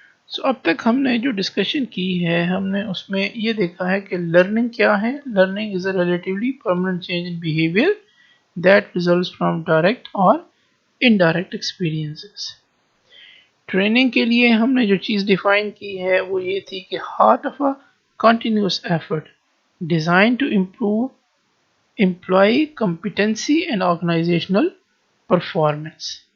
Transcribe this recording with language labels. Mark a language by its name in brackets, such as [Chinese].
[English] So [Urdu] اب تک ہم نے جو ڈسکشن کی ہے ہم نے اس میں یہ دیکھا ہے کہ لرننگ کیا ہے. [English] Learning is a relatively permanent change in behavior that results from direct or indirect experiences. [Urdu] Training کے لیے ہم نے جو چیز ڈیفائن کی ہے وہ یہ تھی کہ [English] Heart of a continuous effort design to improve employee competency and organisational performance.